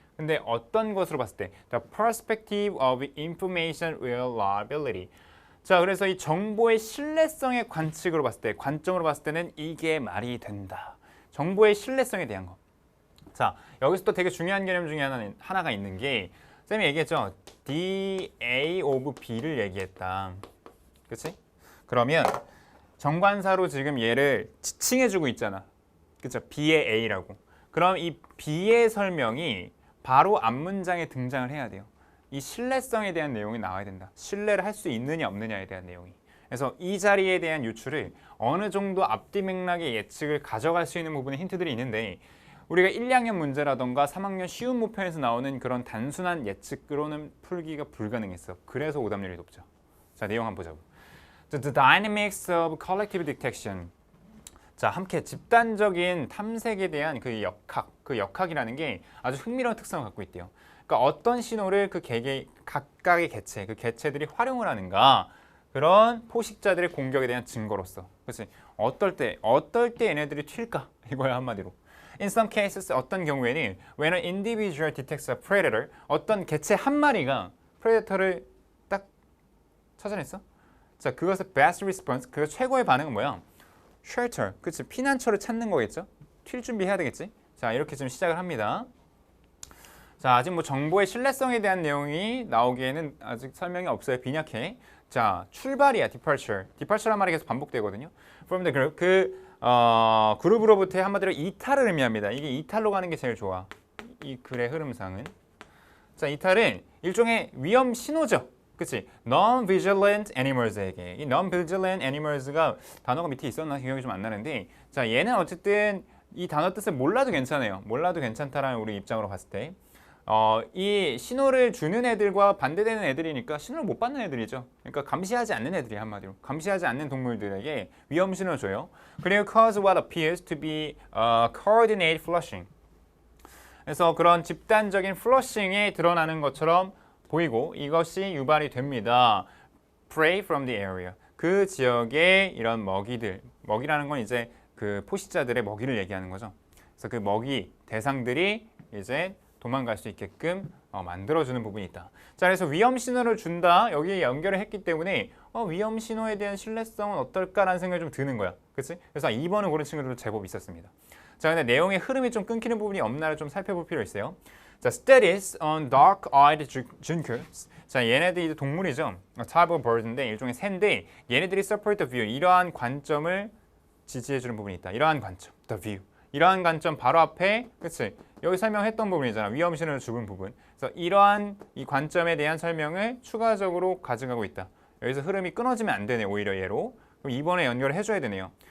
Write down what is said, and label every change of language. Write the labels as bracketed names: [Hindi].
[Korean] 근데 어떤 것으로 봤을 때 [English] the perspective of information reliability. [Korean] 자, 그래서 이 정보의 신뢰성의 관측으로 봤을 때, 관점으로 봤을 때는 이게 말이 된다. 정보의 신뢰성에 대한 거. 자, 여기서 또 되게 중요한 개념 중에 하나가 있는 게 쌤이 얘기했죠. DA of B를 얘기했다. 그치? 그러면 정관사로 지금 얘를 지칭해주고 있잖아. 그쵸? B의 A라고. 그럼 이 B의 설명이 바로 앞문장에 등장을 해야 돼요. 이 신뢰성에 대한 내용이 나와야 된다. 신뢰를 할 수 있느냐 없느냐에 대한 내용이. 그래서 이 자리에 대한 유출을 어느 정도 앞뒤 맥락의 예측을 가져갈 수 있는 부분의 힌트들이 있는데 우리가 1, 2학년 문제라던가 3학년 쉬운 모편에서 나오는 그런 단순한 예측으로는 풀기가 불가능했어. 그래서 오답률이 높죠. 자, 내용 한번 보자고. [English] The dynamics of collective detection. [Korean] 자, 함께 집단적인 탐색에 대한 그 역학이라는 게 아주 흥미로운 특성을 갖고 있대요. 그러니까 어떤 신호를 그 각각의 개체, 그 개체들이 활용을 하는가 그런 포식자들의 공격에 대한 증거로서. 그렇지? 어떨 때 얘네들이 튈까? 이거야 한마디로. [English] In some cases, [Korean] 어떤 경우에는 [English] when an individual detects a predator, [Korean] 어떤 개체 한 마리가 predator를 딱 찾아냈어? 자, 그것의 best response, 그 최고의 반응은 뭐야? shelter, 그치? 피난처를 찾는 거겠죠? 튈 준비해야 되겠지? 자, 이렇게 좀 시작을 합니다. 자, 아직 뭐 정보의 신뢰성에 대한 내용이 나오기에는 아직 설명이 없어요. 빈약해. 자, 출발이야, departure. departure란 말이 계속 반복되거든요. [English] From the group, [Korean] 그룹으로부터의 한마디로 이탈을 의미합니다. 이게 이탈로 가는 게 제일 좋아. 이 글의 흐름상은. 자, 이탈은 일종의 위험 신호죠. 그치? [English] Non-vigilant animals에게. [Korean] 이 non-vigilant animals가 단어가 밑에 있었나 기억이 좀 안 나는데 자, 얘는 어쨌든 이 단어 뜻을 몰라도 괜찮아요. 몰라도 괜찮다라는 우리 입장으로 봤을 때 이 신호를 주는 애들과 반대되는 애들이니까 신호를 못 받는 애들이죠. 그러니까 감시하지 않는 애들이 한마디로. 감시하지 않는 동물들에게 위험 신호를 줘요. [English] 그리고 cause what appears to be coordinated flushing. [Korean] 그래서 그런 집단적인 플러싱에 드러나는 것처럼 보이고 이것이 유발이 됩니다. [English] Prey from the area. [Korean] 그 지역의 이런 먹이들. 먹이라는 건 이제 그 포식자들의 먹이를 얘기하는 거죠. 그래서 그 먹이 대상들이 이제 도망갈 수 있게끔 만들어주는 부분이 있다. 자, 그래서 위험 신호를 준다. 여기에 연결을 했기 때문에 위험 신호에 대한 신뢰성은 어떨까라는 생각이 좀 드는 거야. 그치? 그래서 2번을 고른 친구들도 제법 있었습니다. 자, 근데 내용의 흐름이 좀 끊기는 부분이 없나를 좀 살펴볼 필요 있어요. [English] 자, studies on dark-eyed juncoes. [Korean] 자, 얘네들이 이제 동물이죠. [English] type of bird [Korean] 인데 일종의 새인데 얘네들이 [English] support the view. [Korean] 이러한 관점을 지지해주는 부분이 있다. 이러한 관점, [English] the view. [Korean] 이러한 관점 바로 앞에, 그치? 여기 설명했던 부분이잖아. 위험신호를 주는 부분. 그래서 이러한 이 관점에 대한 설명을 추가적으로 가져가고 있다. 여기서 흐름이 끊어지면 안 되네, 오히려 얘로. 그럼 이번에 연결을 해줘야 되네요.